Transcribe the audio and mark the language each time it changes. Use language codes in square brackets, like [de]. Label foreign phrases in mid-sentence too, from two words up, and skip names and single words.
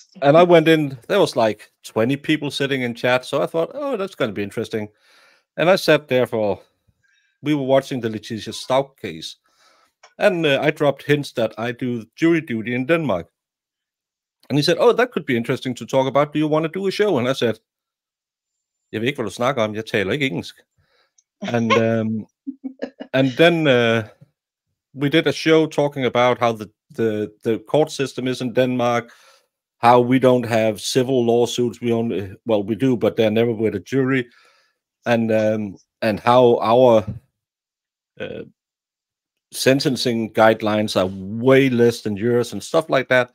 [en] And I went in, there was like 20 people sitting in chat, so I thought, oh, that's going to be interesting. And I sat there we were watching the Letitia Stout case, and I dropped hints that I do jury duty in Denmark. And he said, oh, that could be interesting to talk about. Do you want to do a show? And I said, [da] jeg ved ikke, hvad du snakker om. Jeg taler ikke engelsk. [en] And then we did a show talking about how the court system is in Denmark, how we don't have civil lawsuits. We do, but they're never with a jury. And how our sentencing guidelines are way less than yours and stuff like that.